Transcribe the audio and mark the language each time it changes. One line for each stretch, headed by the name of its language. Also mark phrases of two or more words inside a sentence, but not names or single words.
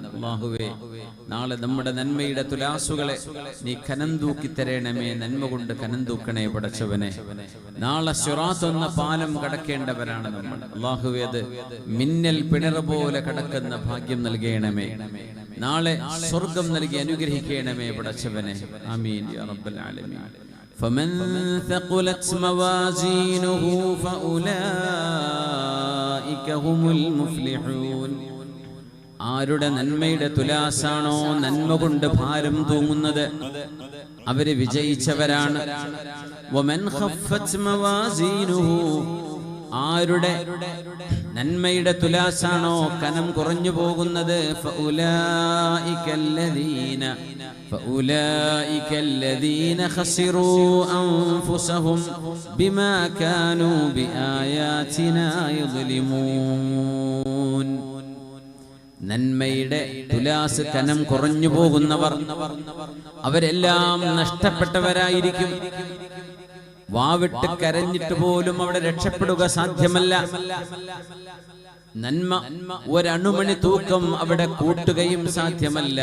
Malayalam: അല്ലാഹുവേ, നാളെ നമ്മുടെ നന്മയുടെ തുലാസുകളെ നീ കനം തൂക്കി തരണമേ, നന്മ കൊണ്ട് കനം തൂക്കണേ പടച്ചവനെ. നാളെ സിറാത്ത് എന്ന പാലം കടക്കേണ്ടവരാണ് നമ്മൾ. അല്ലാഹുവേ, അത് മിന്നൽ പിണർ പോലെ കടക്കുന്ന ഭാഗ്യം നൽകണമേ. നാളെ സ്വർഗം നൽകി അനുഗ്രഹിക്കണമേ പടച്ചവനെ.
Arabic: آمين يا رب العالمين. فمن ثقلت موازينه فأولئك هم المفلحون.
Malayalam: ആരുടെ നന്മയുടെ തുലാസാണോ നന്മ കൊണ്ട് ഭാരം തൂങ്ങുന്നത്, അവര് വിജയിച്ചവരാണ്.
Arabic: ومن خفت موازينه,
Malayalam: ആരുടെ നന്മയുടെ തുലാസാണോ കനം കുറഞ്ഞു പോകുന്നത്,
Arabic: فأولئك الذين خسروا أنفسهم بما كانوا بآياتنا يظلمون.
Malayalam: നന്മയുടെ തുലാസ് കനം കുറഞ്ഞു പോകുന്നവർ അവരെല്ലാം നഷ്ടപ്പെട്ടവരായിരിക്കും. വാവിട്ട് കരഞ്ഞിട്ട് പോലും അവിടെ രക്ഷപ്പെടുക സാധ്യമല്ല. നന്മ ഒരണുമണി തൂക്കം അവിടെ കൂട്ടുകയും സാധ്യമല്ല.